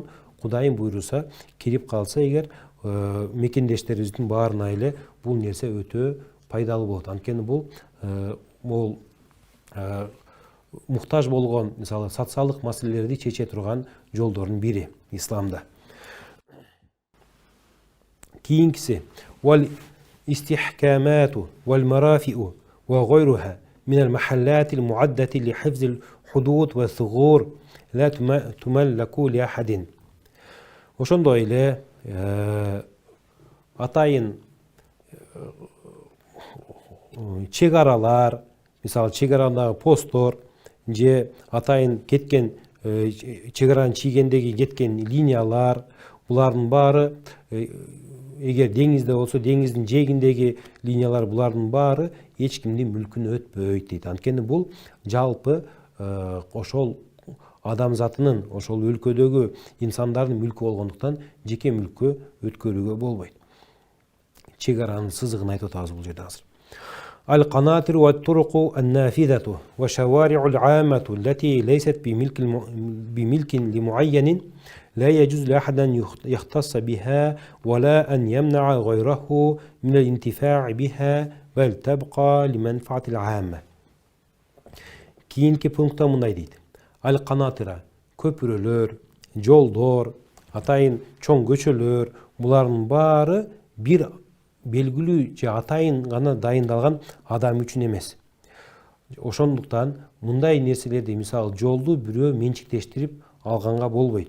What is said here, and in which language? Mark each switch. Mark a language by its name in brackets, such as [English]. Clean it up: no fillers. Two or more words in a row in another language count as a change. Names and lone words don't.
[Kyrgyz] Кудайым буйруса, кирип калса эгер, мекендештерибиздин баарына эле бул нерсе өтө пайдалуу болот. Анткени бул муктаж болгон, мисалы, социалдык маселелерди чече турган жолдордун бири исламда. [Arabic] Кийинкиси والاستحكامات والمرافئ وغيرها من المحلات المعدة لحفظ الحدود والثغور لا تملك لأحد. [Kyrgyz] Ошондой эле атайын чек аралар, мисалы чек арадагы посттор же атайын кеткен чек аранын чийгендеги кеткен линиялар, булардын баары эгер деңизде болсо деңиздин жээгиндеги линиялар, булардын баары эч кимдин мүлкүнө өтпөйт дейт. Анткени бул жалпы ошол адамзатынын, ошол өлкөдөгү инсандардын мүлкү болгондуктан жеке мүлккө өткөрүүгө болбойт. Чек аранын сызыгын айтып атабыз бул жерде азыр. [Arabic] القناطر والطرق النافذة وشوارع العامة التي ليست بملك لمعين لا يجوز لأحد أن يختص بها ولا أن يمنع غيره من الانتفاع بها بل تبقى لمنفعة العامة. [Kyrgyz] Kiyinki punkta мындай дейт. [Arabic] Al-qanatira, [Kyrgyz] köprülөр, жолдор, атайын чоң көчөлөр, булардын баары бир белгилүү же атайын гана дайындалган адам үчүн эмес. Ошондуктан мындай нерселерди, мисалы жолду бирөө менчиктештирип алганга болбойт.